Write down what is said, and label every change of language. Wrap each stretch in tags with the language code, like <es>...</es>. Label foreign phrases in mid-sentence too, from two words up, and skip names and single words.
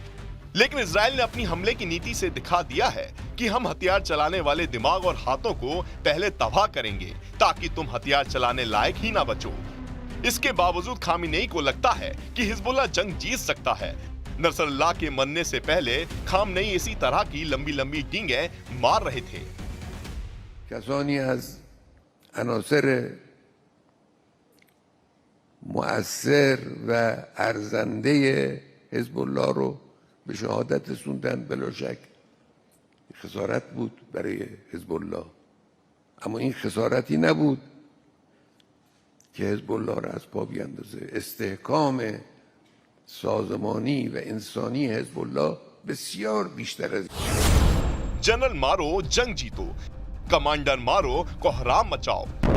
<hi>लेकिन इजराइल ने अपनी हमले की नीति से दिखा दिया है कि हम हथियार चलाने वाले दिमाग और हाथों को पहले तबाह करेंगे ताकि तुम हथियार चलाने लायक ही ना बचो। इसके बावजूद खामेनेई को लगता है कि हिजबुल्लाह जंग जीत सकता है। नसरल्लाह के मरने से पहले खामेनेई इसी तरह की लंबी लंबी डींगे मार रहे थे।</hi> <fa>کسانی از عناصر مؤثر و ارزنده حزب الله رو به شهادت رسوندن، بلا شک خسارت بود برای حزب الله، اما این خسارتی نبود که حزب الله را از پا بیاندازه. استحکام سازمانی و انسانی حزب الله بسیار بیشتر از</fa> <hi>जनरल मारो, जंग जीतो, कमांडर मारो, कोहराम मचाओ।</hi>